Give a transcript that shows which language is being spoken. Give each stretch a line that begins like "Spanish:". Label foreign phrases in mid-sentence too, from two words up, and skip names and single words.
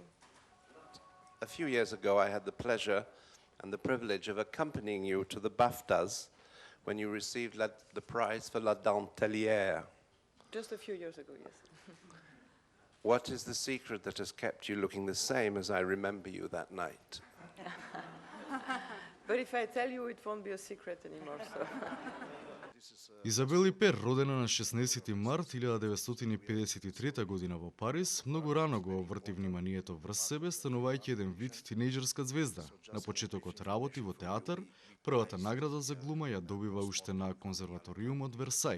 English: A few years ago, I had the pleasure and the privilege of accompanying you to the BAFTAs when you received the prize for La Dentelière. Just a few years ago, yes. What is the secret that has kept you looking the same as I remember you that night? But if I tell you, it won't be a secret anymore. So.
Macedonian: Изабели Пер, родена на 16 март 1953 година во Париз, многу рано го обрти вниманието врз себе, станувајќи еден вид тинејџерска звезда. На почетокот работи во театар, првата награда за глума ја добива уште на конзерваториумот Версај.